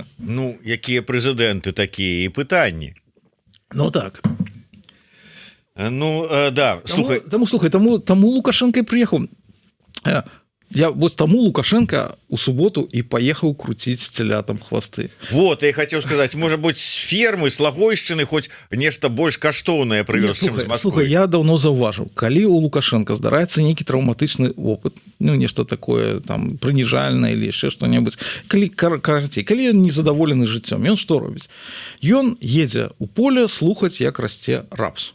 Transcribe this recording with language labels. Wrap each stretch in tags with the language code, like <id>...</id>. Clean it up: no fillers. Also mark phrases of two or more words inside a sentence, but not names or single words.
<be>Ну якія прэзідэнты такія і пытанні. Ну так. Ну да, слухай, таму Лукашенко прыехаў. Я вот таму Лукашенко у суботу і паехаў круціць целятам хвасты.</be> <ru>Вот, я хотел сказать, может быть, с фермы, с Лагойшчыны</ru> <be>хоть нешта больш каштоўнае прывёз, чым з Москвы. Слухай, я даўно заўважыў, калі у Лукашенко здараецца нейкі траўматычны опыт, ну нешта такое там прыніжальнае или яшчэ што-небудзь, калі ён незадаволены жыццём, ён што робіць? Ён едзе ў поле слухаць, як расце рапс.</be>